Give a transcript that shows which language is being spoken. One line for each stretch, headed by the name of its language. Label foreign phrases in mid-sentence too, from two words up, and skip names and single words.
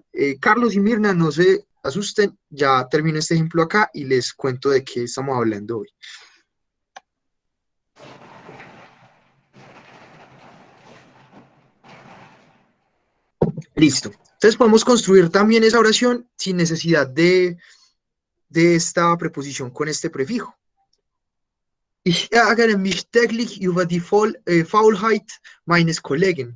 Spanish: Carlos y Mirna, no se asusten, ya termino este ejemplo acá y les cuento de qué estamos hablando hoy. Listo. Entonces podemos construir también esa oración sin necesidad de esta preposición con este prefijo.
German: Ich ärgere mich täglich über die Faulheit meines Kollegen.